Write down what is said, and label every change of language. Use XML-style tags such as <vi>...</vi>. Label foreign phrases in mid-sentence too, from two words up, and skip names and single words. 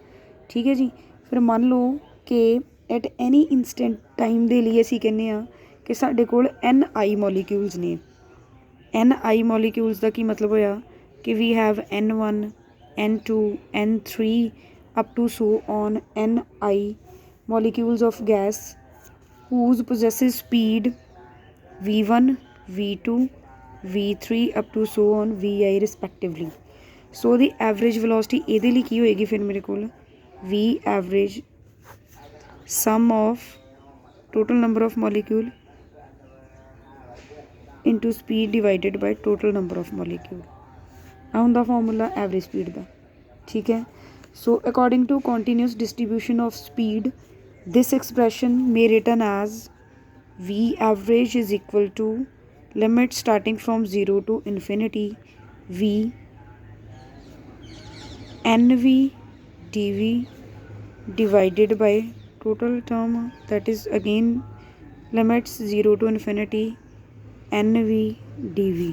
<pa>ਠੀਕ ਹੈ ਜੀ, ਫਿਰ ਮੰਨ ਲਓ ਕਿ</pa> <en>at any instant time</en> <pa>ਦੇ ਲਈ ਅਸੀਂ ਕਹਿੰਦੇ ਹਾਂ ਕਿ ਸਾਡੇ ਕੋਲ</pa> <en>Ni molecules</en> <pa>ਨੇ।</pa> <en>Ni molecules</en> <pa>ਦਾ ਕੀ ਮਤਲਬ ਹੋਇਆ ਕਿ</pa> <en>we have N1 N2 N3 up to so on Ni molecules of gas whose possesses speed v1 v2 v3 up to so on vi respectively। so the average velocity</en> <pa>ਇਹਦੇ ਲਈ ਕੀ ਹੋਏਗੀ ਫਿਰ ਮੇਰੇ ਕੋਲ</pa> <en>v average sum of total number of molecule into speed divided by total number of molecule।</en> <pa>ਆ ਹੁੰਦਾ ਫਾਰਮੂਲਾ</pa> <en>average speed</en> <pa>ਦਾ। ਠੀਕ ਹੈ,</pa> <en>so according to continuous distribution of speed this expression may written as v average is equal to limit starting from 0 to infinity v nv dv divided by total term that is again limits 0 to infinity nv dv।</en>